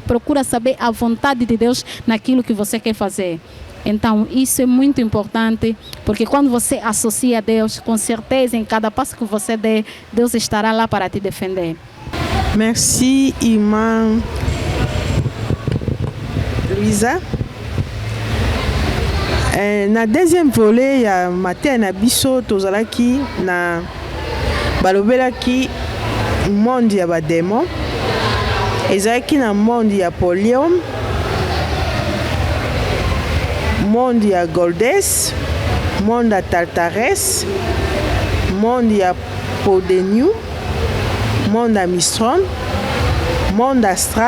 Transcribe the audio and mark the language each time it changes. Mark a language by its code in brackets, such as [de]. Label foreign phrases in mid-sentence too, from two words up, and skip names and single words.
[pt] Procura saber a vontade de Deus naquilo que você quer fazer. Então, isso é muito importante, porque quando você associa a Deus, com certeza, em cada passo que você der, Deus estará lá para te defender. Merci, irmã Luisa. [ln] Na [fr] deuxième volet, [ln] ya matin na biso tozalaki na balobelaki monde ya badémon. Ezalaki na monde ya Polium, monde ya Goldes, monde ya Tartares, monde ya Podeniu, monde ya Mistron, monde astral.